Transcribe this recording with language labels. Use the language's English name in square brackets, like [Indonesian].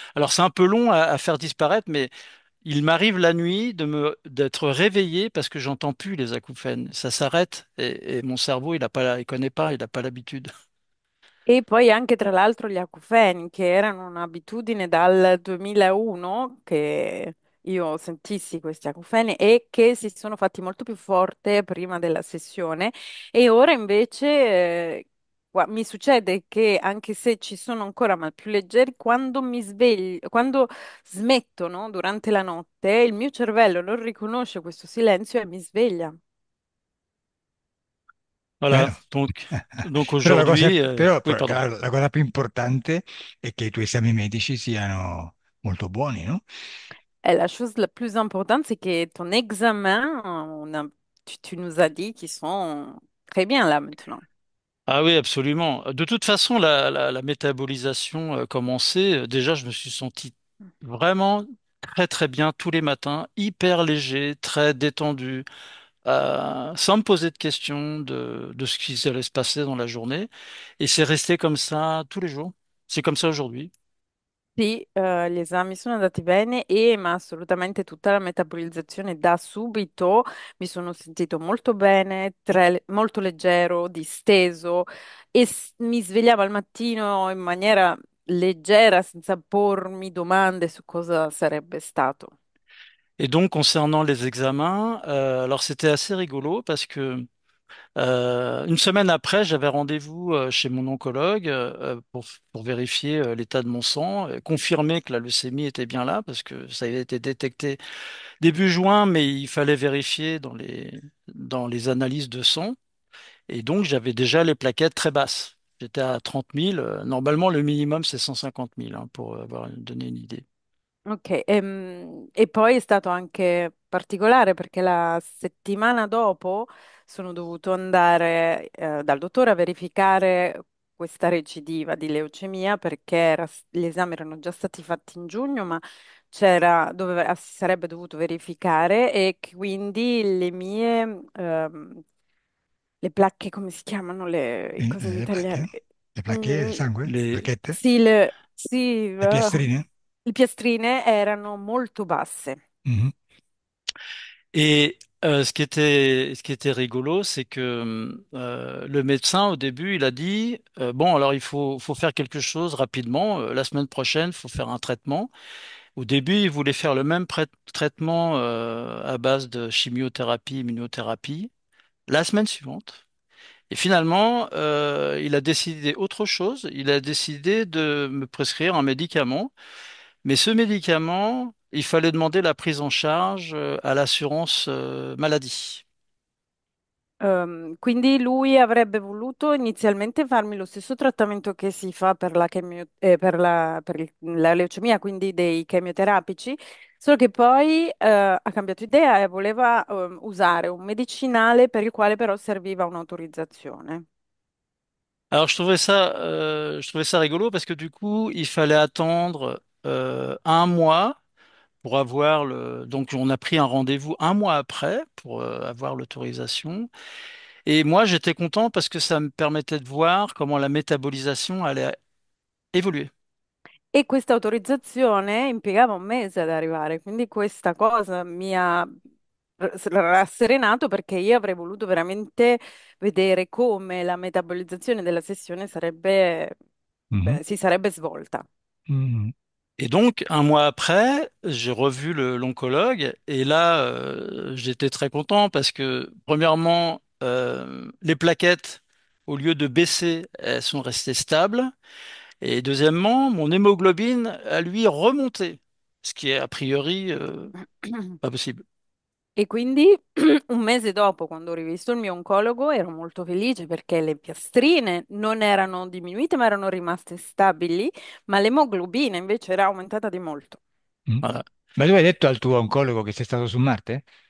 [French] Alors c'est un peu long à faire disparaître, mais il m'arrive la nuit d'être réveillé parce que j'entends plus les acouphènes. Ça s'arrête, et mon cerveau, il connaît pas, il n'a pas l'habitude. [Italian] E poi anche tra l'altro gli acufeni, che erano un'abitudine dal 2001, che io sentissi questi acufeni e che si sono fatti molto più forte prima della sessione e ora invece mi succede che anche se ci sono ancora ma più leggeri, quando mi sveglio, quando smettono durante la notte, il mio cervello non riconosce questo silenzio e mi sveglia. [French] Voilà, [Italian] vero? [French] donc [Italian] Però, [French] aujourd'hui, oui, [Italian] però, [French] pardon. [Italian] la cosa più importante è che i tuoi esami medici siano molto buoni, no? [French] Et la chose la plus importante, c'est que ton examen, tu nous as dit qu'ils sont très bien là maintenant. Ah oui, absolument. De toute façon, la métabolisation commençait. Déjà, je me suis senti vraiment très très bien tous les matins, hyper léger, très détendu, sans me poser de questions de ce qui allait se passer dans la journée. Et c'est resté comme ça tous les jours. C'est comme ça aujourd'hui. [Italian] Sì, gli esami sono andati bene ma assolutamente tutta la metabolizzazione da subito mi sono sentito molto bene, molto leggero, disteso mi svegliavo al mattino in maniera leggera senza pormi domande su cosa sarebbe stato. [French] Et donc, concernant les examens, alors c'était assez rigolo parce que une semaine après, j'avais rendez-vous chez mon oncologue pour vérifier l'état de mon sang, confirmer que la leucémie était bien là parce que ça avait été détecté début juin, mais il fallait vérifier dans les analyses de sang. Et donc, j'avais déjà les plaquettes très basses. J'étais à 30 000. Normalement, le minimum, c'est 150 000 hein, pour donner une idée. [Italian] Ok, e poi è stato anche particolare perché la settimana dopo sono dovuto andare dal dottore a verificare questa recidiva di leucemia perché gli esami erano già stati fatti in giugno, ma si sarebbe dovuto verificare e quindi le placche, come si chiamano cose in Le placche? Le placche del Mm, sangue? Le [French] Les, [Italian] placchette? sì, sì, Le piastrine? le piastrine erano molto basse. Mhm. [French] Et ce qui était rigolo, c'est que le médecin, au début, il a dit, bon, alors faut faire quelque chose rapidement. La semaine prochaine, il faut faire un traitement. Au début, il voulait faire le même traitement à base de chimiothérapie, immunothérapie, la semaine suivante. Et finalement, il a décidé autre chose. Il a décidé de me prescrire un médicament. Mais ce médicament, il fallait demander la prise en charge à l'assurance maladie. [Italian] Quindi lui avrebbe voluto inizialmente farmi lo stesso trattamento che si fa per la leucemia, quindi dei chemioterapici, solo che poi ha cambiato idea e voleva usare un medicinale per il quale però serviva un'autorizzazione. [French] Alors je trouvais ça rigolo parce que du coup, il fallait attendre un mois pour avoir le. Donc on a pris un rendez-vous un mois après pour avoir l'autorisation. Et moi, j'étais content parce que ça me permettait de voir comment la métabolisation allait évoluer. [Italian] E questa autorizzazione impiegava un mese ad arrivare, quindi questa cosa mi ha rasserenato perché io avrei voluto veramente vedere come la metabolizzazione della sessione Mhm. si sarebbe svolta. Mhm. [French] Et donc, un mois après, j'ai revu l'oncologue et là, j'étais très content parce que, premièrement, les plaquettes, au lieu de baisser, elles sont restées stables. Et deuxièmement, mon hémoglobine a lui remonté, ce qui est a priori pas possible. [Italian] E quindi un mese dopo, quando ho rivisto il mio oncologo, ero molto felice perché le piastrine non erano diminuite, ma erano rimaste stabili, ma l'emoglobina invece era aumentata di molto. Mm. [French] Voilà. [Italian] Ma tu hai detto al tuo oncologo che sei stato su Marte?